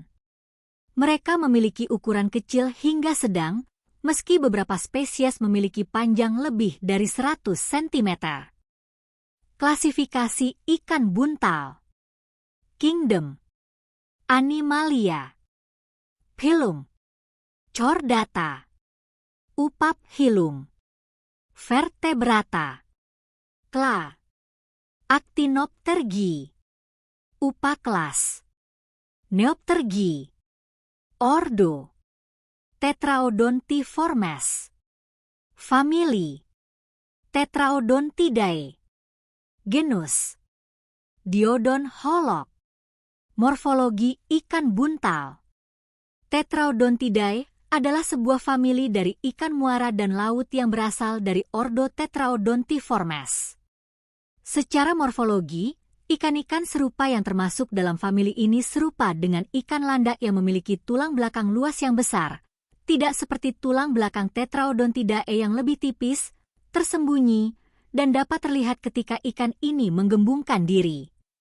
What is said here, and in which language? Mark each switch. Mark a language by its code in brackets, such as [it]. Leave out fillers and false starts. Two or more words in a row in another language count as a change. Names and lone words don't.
[id] Mereka memiliki ukuran kecil hingga sedang, meski beberapa spesies memiliki panjang lebih dari 100 cm. Klasifikasi ikan buntal. Kingdom. Animalia. Phylum. Chordata. Upaphyllum. Vertebrata. Kla. Actinoptergi. Upaklas. Neoptergi. Ordo. Tetraodontiformes. Famili. Tetraodontidae. Genus. Diodon holok. Morfologi ikan buntal. Tetraodontidae adalah sebuah famili dari ikan muara dan laut yang berasal dari ordo Tetraodontiformes. Secara morfologi, ikan-ikan serupa yang termasuk dalam famili ini serupa dengan ikan landak yang memiliki tulang belakang luas yang besar, tidak seperti tulang belakang Tetraodontidae yang lebih tipis, tersembunyi, dan dapat terlihat ketika ikan ini menggembungkan diri.